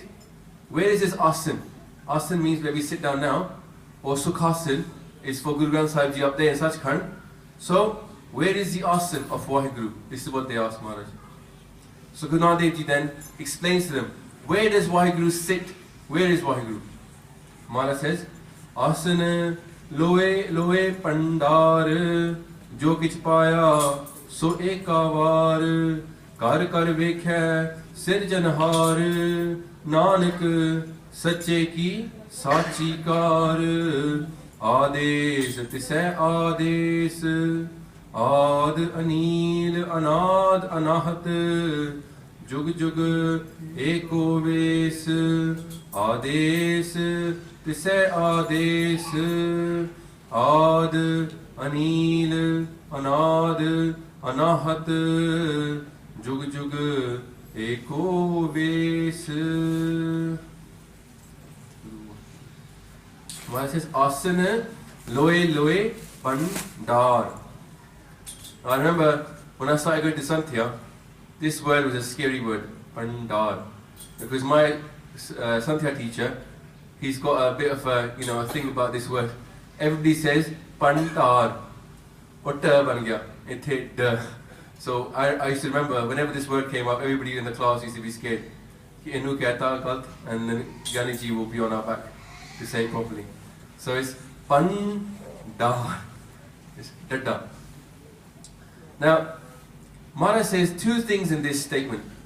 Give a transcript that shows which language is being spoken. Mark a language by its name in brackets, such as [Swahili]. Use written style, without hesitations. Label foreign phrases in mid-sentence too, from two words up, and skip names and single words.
[English] Where is his asan? Asan means where we sit down now, or Sukhasan is for Guru Granth Sahib Ji up there in Sachkhand. So, where is the asan of Vaheguru? This is what they ask Maharaj. So Guru Nanak Dev Ji then explains to them, where does Vaheguru sit? Where is Vaheguru? [Punjabi] Maharaj says, ਆਸਣੁ ਲੋਇ ਲੋਇ ਭੰਡਾਰ ਜੋ ਕਿਛੁ ਪਾਇਆ ਸੁ ਏਕਾ ਵਾਰ ਕਰਿ ਕਰਿ ਵੇਖੈ ਸਿਰਜਣਹਾਰੁ ਨਾਨਕ ਸਚੇ ਕੀ ਸਾਚੀ ਕਾਰ ਆਦੇਸੁ ਤਿਸੈ ਆਦੇਸੁ ਆਦਿ ਅਨੀਲੁ ਅਨਾਦਿ ਅਨਾਹਤਿ ਜੁਗੁ ਜੁਗੁ ਏਕੋ ਵੇਸੁ ਆਦੇਸੁ ਤਿਸੈ ਆਦੇਸੁ ਆਦਿ ਅਨੀਲੁ ਅਨਾਦਿ ਅਨਾਹਤਿ ਜੁਗੁ ਜੁਗੁ ਏਕੋ ਵੇਸੁ. [English] Maharaj says [Punjabi] ਆਸਣੁ ਲੋਇ ਲੋਇ ਭੰਡਾਰ. [English] I remember when I started going to Santhya, this word was a scary word, pandar, because my Santhya teacher, he's got a bit of a thing about this word. Everybody says pandar, or [Punjabi] ਬਣ ਗਇਆ, [English] ithe So I used to remember whenever this word came up, everybody in the class used to be scared. And then Ganiji will be on our back to say it properly. So it's Pandar. It's Dadda. Now, Mara says two things in this statement.